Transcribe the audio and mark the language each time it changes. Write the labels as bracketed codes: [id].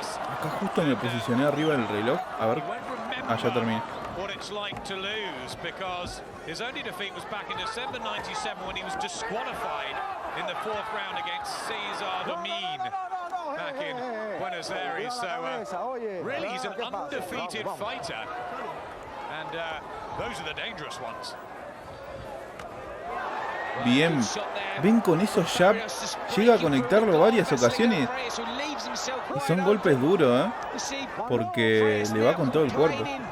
[es] Acá justo me posicioné arriba del reloj. A ver. Ah, ya terminé. [en] What it's like to lose, because his only defeat was back in December 97 when he was disqualified in the fourth round against Cesar Domine back in Buenos Aires. So really he's an undefeated fighter, and those are the dangerous ones. [es] Bien, ven con esos jabs, llega a conectarlo varias ocasiones y son golpes duros, porque le va con todo el cuerpo.